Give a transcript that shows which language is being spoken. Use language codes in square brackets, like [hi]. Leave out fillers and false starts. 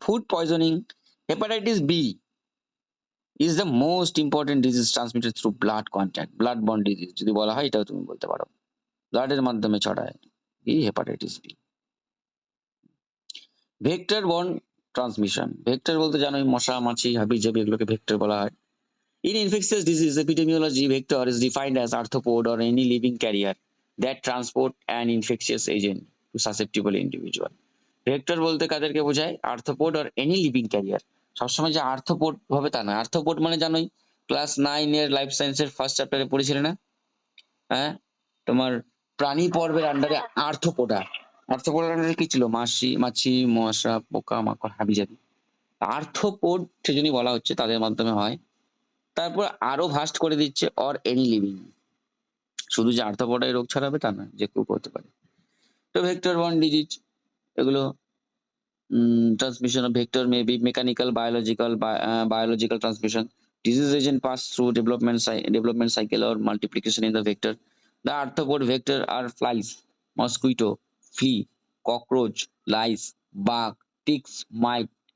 [en] Food poisoning, hepatitis B is the most important disease transmitted through blood contact. [bn] Blood borne disease যদি বলা হয়, এটাও তুমি বলতে পারো, ব্লাডের মাধ্যমে ছড়ায় এই hepatitis B. Vector borne transmission, vector বলতে জানোই, মশা, মাছি, হাবিজাবি, এগুলোকে ভেক্টর বলা হয়। [en] In infectious disease epidemiology, vector is defined as arthropod or any living carrier that transport an infectious agent to susceptible individual. [bn] Vector বলতে কাদেরকে বোঝায়? Arthropod [en] or any living carrier। [bn] সবসময় যে আর্থ্রোপড হবে তা নয়। আর্থ্রোপড মানে জানোই, ক্লাস 9 এর লাইফ সায়েন্সের ফার্স্ট চ্যাপ্টারে পড়েছিলে না? হ্যাঁ, তোমার প্রাণী পর্বের আন্ডারে আর্থ্রোপোডা। আর্থ্রোপোডার আন্ডারে কি ছিল? মাছি, মশা, পোকা মাকড়, হাবিজাবি। আর্থ্রোপড সেজন্যই বলা হচ্ছে, তাদের মাধ্যমে হয়। তারপর আরো ভাস্ট করে দিচ্ছে, [en] Or any living. [bn] শুধু যে আর্থ্রোপোডাই রোগ ছড়াবে তা নয়, যে কেউ করতে পারে। তো ভেক্টর বর্ন ডিজিজ, এগুলো [en] transmission of vector may be mechanical, biological transmission. Disease agent pass through development cycle or multiplication in the vector. The arthropod vector are flies, mosquito, flea, cockroach, lice, bug, ticks, mite.